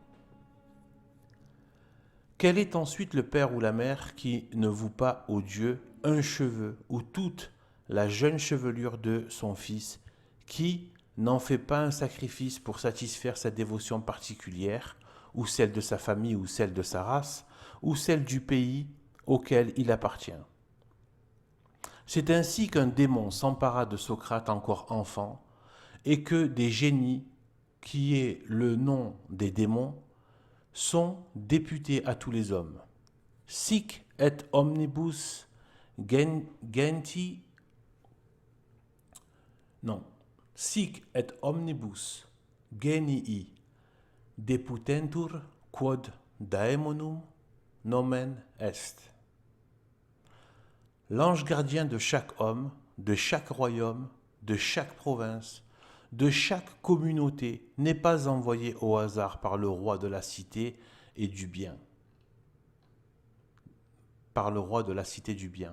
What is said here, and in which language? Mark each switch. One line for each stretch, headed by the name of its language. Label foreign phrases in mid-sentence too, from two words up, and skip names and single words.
French: Quel est ensuite le père ou la mère qui ne voue pas au Dieu un cheveu ou toute la jeune chevelure de son fils, qui n'en fait pas un sacrifice pour satisfaire sa dévotion particulière, ou celle de sa famille, ou celle de sa race, ou celle du pays auquel il appartient? C'est ainsi qu'un démon s'empara de Socrate encore enfant, et que des génies, qui est le nom des démons, sont députés à tous les hommes.
Latin: Sic et omnibus genti.
French: Non.
Latin: Sic et omnibus genii deputentur quod daemonum nomen est.
French: L'ange gardien de chaque homme, de chaque royaume, de chaque province, de chaque communauté n'est pas envoyé au hasard par le roi de la cité et du bien. Par le roi de la cité du bien.